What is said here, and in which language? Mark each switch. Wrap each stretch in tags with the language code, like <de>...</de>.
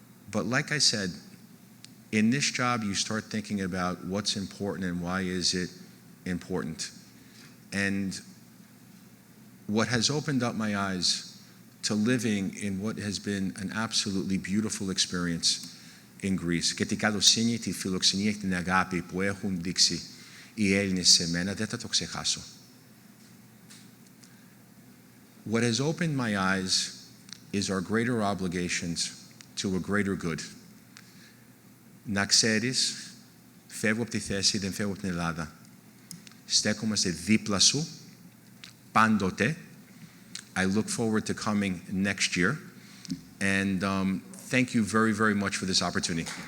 <en>But like I said, in this job, you start thinking about what's important and why is it important. And what has opened up my eyes to living in what has been an absolutely beautiful experience in Greece.</en> <el>Και την καλοσύνη, τη φιλοξενία και την αγάπη που έχουν δείξει οι Έλληνες σε μένα, δεν θα το ξεχάσω.</el> <en>What has opened my eyes is our greater obligations to a greater good.</en> <el>Να ξέρεις, φεύγω από τη θέση, δεν φεύγω από την Ελλάδα. Στέκομαστε δίπλα σου, πάντοτε.</el> <en>I look forward to coming next year. And thank you very, very much for this opportunity.</en>